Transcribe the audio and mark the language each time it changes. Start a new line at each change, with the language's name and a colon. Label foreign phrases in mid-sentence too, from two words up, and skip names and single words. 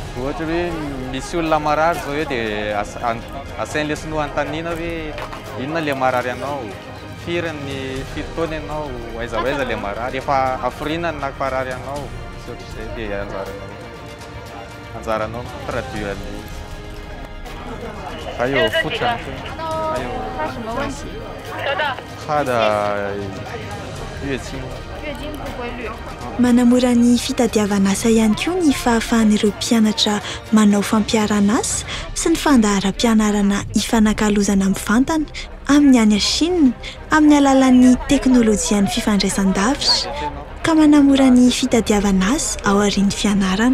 Malagasy: Ohatra hoe misy olona marary zao hoe dia asain'ilay sinoa an-tanina hoe inona ilay marary anao, firy ny fitoana ianao, aiza ilay marary, efa aforinany na marary anao, izay dia anjaranao traduire.
Chinese: 还有妇产科，还有他的月经。
Malagasy: manamora ny fitadiavana asa ihany koa ny fahafahan'ireo mpianatra manao fampiarana-asa sy ny fandaharam-pianarana ifanakalozana mivantana amin'ny any Chine amin'ny alalan'ny teknôlôjian'ny fifandraisan-davitra ka manamora ny fitadiavana asa ao aorian'ny fianarana.